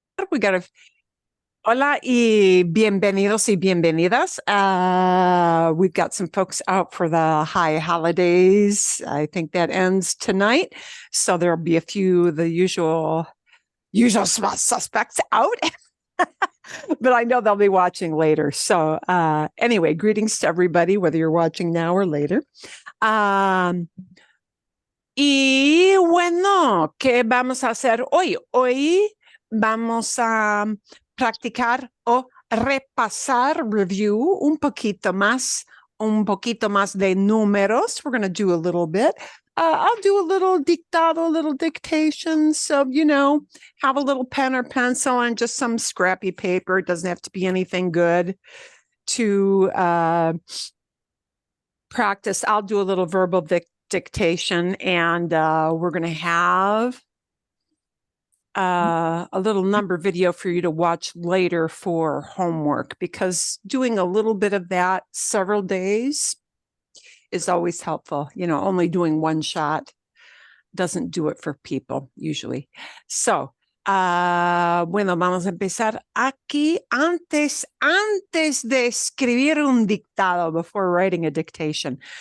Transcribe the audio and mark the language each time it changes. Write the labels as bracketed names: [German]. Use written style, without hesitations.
[English] We got a [Spanish] Hola y bienvenidos y bienvenidas. [English] We've got some folks out for the high holidays. I think that ends tonight. So there'll be a few of the usual suspects out. But I know they'll be watching later. So anyway, greetings to everybody, whether you're watching now or later. [Spanish] Y bueno, ¿qué vamos a hacer hoy? Hoy vamos a practicar o repasar, [English] review [Spanish] un poquito más de números. [English] We're going to do a little bit. I'll do a little dictado, a little dictation. So, have a little pen or pencil and just some scrappy paper. It doesn't have to be anything good to practice. I'll do a little verbal dictation, and we're going to have a little number video for you to watch later for homework, because doing a little bit of that several days is always helpful. Only doing one shot doesn't do it for people usually. [Spanish] So, bueno, vamos a empezar aquí antes de escribir un dictado, [English] before writing a dictation.